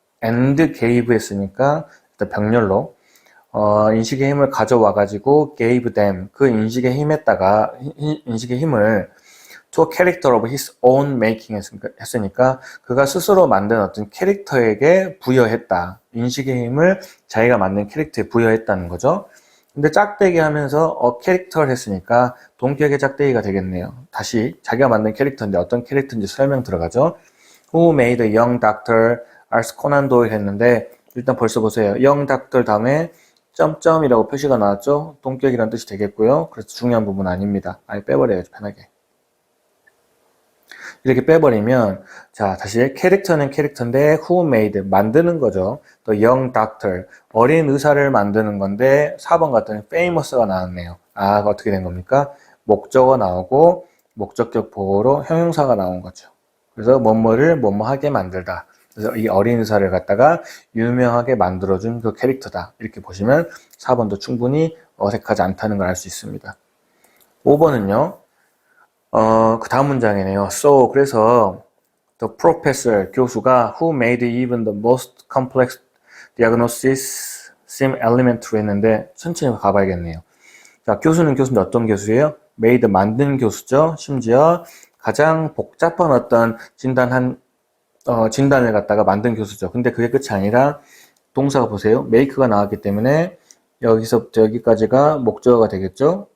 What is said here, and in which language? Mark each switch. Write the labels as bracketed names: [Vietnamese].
[Korean] and gave 했으니까 일단 병렬로 인식의 힘을 가져와가지고 [English] gave them, [Korean] 그 인식의 힘에다가 인식의 힘을 [English] to a character of his own making [Korean] 했으니까 그가 스스로 만든 어떤 캐릭터에게 부여했다. 인식의 힘을 자기가 만든 캐릭터에 부여했다는 거죠. 근데 짝대기 하면서 캐릭터를 했으니까 동격의 짝대기가 되겠네요. 다시 자기가 만든 캐릭터인데 어떤 캐릭터인지 설명 들어가죠. [English] Who made a young doctor as Conan Doyle [Korean] 했는데 일단 벌써 보세요. young doctor 다음에 점점이라고 표시가 나왔죠. 동격이라는 뜻이 되겠고요. 그래서 중요한 부분 아닙니다. 아예 빼버려야죠. 편하게. 이렇게 빼버리면 자 다시 캐릭터는 캐릭터인데 [English] who made [Korean] 만드는 거죠. 또 young doctor 어린 의사를 만드는 건데 4번 같은 famous가 나왔네요. 아 어떻게 된 겁니까? 목적어 나오고 목적격 보호로 형용사가 나온 거죠. 그래서 뭐뭐를 뭐뭐하게 만들다. 그래서 이 어린 의사를 갖다가 유명하게 만들어준 그 캐릭터다. 이렇게 보시면 4번도 충분히 어색하지 않다는 걸 알 수 있습니다. 5번은요. 그 다음 문장이네요. [English] So, [Korean] 그래서 [English] the professor, [Korean] 교수가 [English] who made even the most complex diagnosis seem elementary [Korean] 했는데 천천히 가봐야겠네요. 자, 교수는 교수인데 어떤 교수예요? made, 만든 교수죠. 심지어 가장 복잡한 어떤 진단을 갖다가 만든 교수죠. 근데 그게 끝이 아니라 동사가 보세요. make가 나왔기 때문에 여기서부터 여기까지가 목적어가 되겠죠.